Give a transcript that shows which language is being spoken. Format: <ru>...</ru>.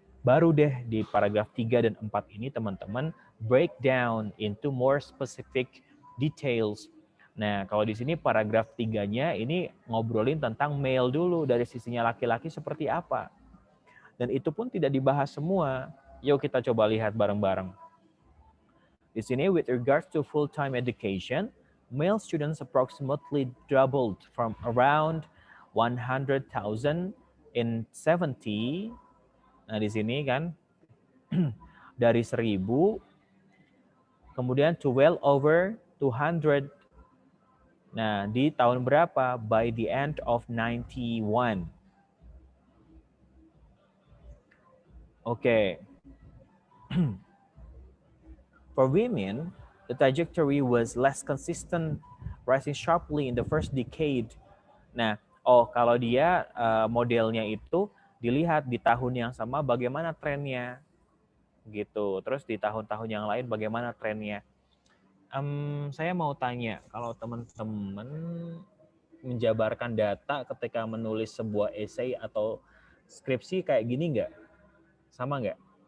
<id>Baru deh di paragraf 3 dan 4 ini teman-teman</id> <en>break down into more specific details.</en> <id>Nah, kalau di sini paragraf 3-nya ini ngobrolin tentang male dulu, dari sisinya laki-laki seperti apa. Dan itu pun tidak dibahas semua. Yuk kita coba lihat bareng-bareng. Di sini,</id> <en>with regards to full-time education, male students approximately doubled from around 100,000 in 70.</en> <id>Nah, di sini kan dari 1.000 kemudian</id> <en>to well over 200.</en> <id>Nah, di tahun berapa?</id> <en>By the end of 91.</en> <id>Oke.</id> <en>For women, the trajectory was less consistent, rising sharply in the first decade.</en> <id>Nah, kalau dia modelnya itu dilihat di tahun yang sama bagaimana trennya, gitu. Terus di tahun-tahun yang lain bagaimana trennya. Saya mau tanya, kalau teman-teman menjabarkan data ketika menulis sebuah essay atau skripsi kayak gini nggak? Sama nggak?</id>